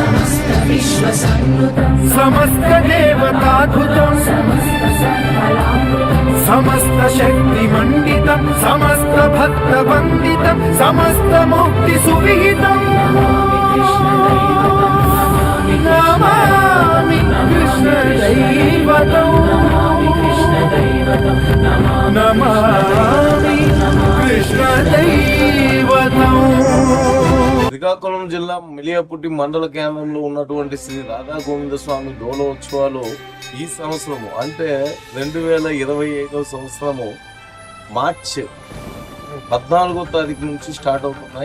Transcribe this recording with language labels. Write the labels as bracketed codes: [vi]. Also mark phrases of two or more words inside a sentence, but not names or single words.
[sa] समस्तदेवताद्भुतं समस्तशक्तिमण्डितं समस्तभक्तवन्दितं समस्तमुक्तिसुविहितं नमामि कृष्णदैवतं नमामि कृष्णदैवतं। [te] శ్రీకాకుళం జిల్లా మిలియాపుట్టి మండల కేంద్రంలో ఉన్నటువంటి శ్రీ రాధా గోవింద స్వామి డోలోత్సవాలు ఈ సంవత్సరము అంటే 2025 సంవత్సరము మార్చి 14వ తారీఖు నుంచి స్టార్ట్ అవుతున్నాయి.